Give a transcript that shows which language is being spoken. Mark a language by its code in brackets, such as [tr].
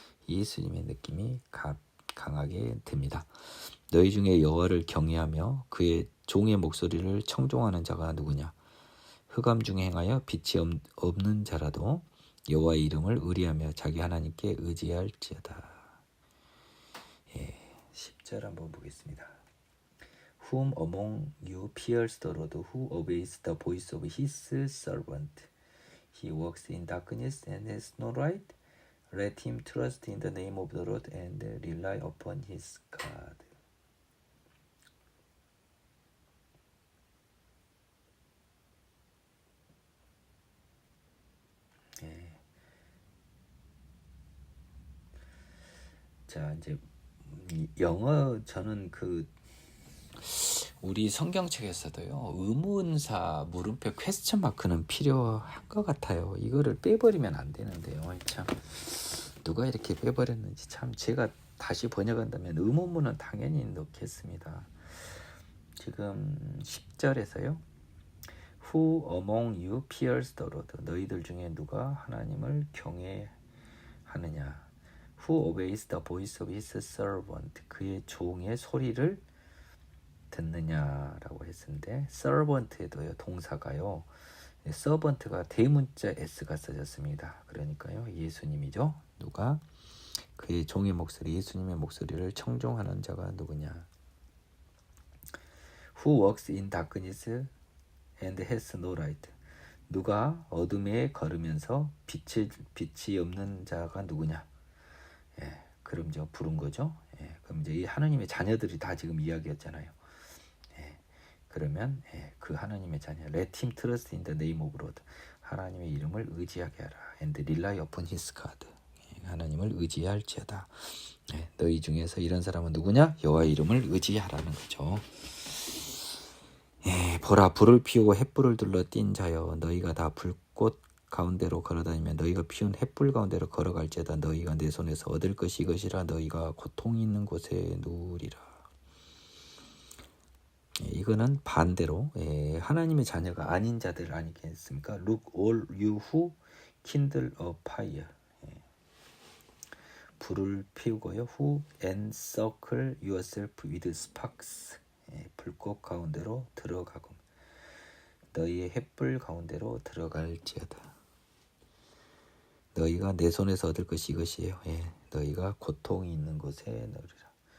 [ko] 예수님의 느낌이 강하게 듭니다. 너희 중에 여호와를 경외하며 그의 종의 목소리를 청종하는 자가 누구냐. 흑암 중에 행하여 빛이 없는 자라도 여호와의 이름을 의리하며 자기 하나님께 의지할지어다. 10절 한번 보겠습니다. [en] Whom among you fears the Lord, who obeys the voice of his servant? He walks in darkness and has no light. Let him trust in the name of the Lord and rely upon his God. [ko] 자, 이제 영어 저는 우리 성경책에서도요 의문사 물음표 퀘스천 마크는 필요한 것 같아요. 이거를 빼버리면 안 되는데요. 참 누가 이렇게 빼버렸는지 참 제가 다시 번역한다면 의문문은 당연히 넣겠습니다. 지금 10절에서요. [en] Who among you fears the Lord? [ko] 너희들 중에 누가 하나님을 경외하느냐? [en] Who obeys the voice of his servant? [ko] 그의 종의 소리를 듣느냐라고 했는데 servant에도요 동사가요 서번트가 대문자 S가 써졌습니다. 그러니까요, 예수님이죠. 누가? 그의 종의 목소리, 예수님의 목소리를 청종하는 자가 누구냐? [en] Who walks in darkness and has no light. [ko] 누가 어둠에 걸으면서 빛이 없는 자가 누구냐? 예, 그럼 이제 부른 거죠. 예, 그럼 이제 이 하나님의 자녀들이 다 지금 이야기였잖아요. 예, 그러면 그 하나님의 자녀, [en] Let him trust in the name of Lord. [ko] 하나님의 이름을 의지하게 하라. [en] And rely upon his God. [ko] 하나님을 의지할지어다. 너희 중에서 이런 사람은 누구냐? 여호와의 이름을 의지하라는 거죠. 보라, 불을 피우고 횃불을 둘러 띈 자여, 너희가 다 불꽃 가운데로 걸어다니면 너희가 피운 횃불 가운데로 걸어갈지어다. 너희가 내 손에서 얻을 것이 이것이라. 너희가 고통이 있는 곳에 누우리라. 이거는 반대로 하나님의 자녀가 아닌 자들 아니겠습니까? [en] Look all you who kindle a fire. [ko] 불을 피우고요. [en] Who encircle yourself with sparks. [ko] 불꽃 가운데로 들어가고 너희의 횃불 가운데로 들어갈지어다. 너희가 내 손에서 얻을 것이 이것이에요. 너희가 고통이 있는 곳에 넣으리라.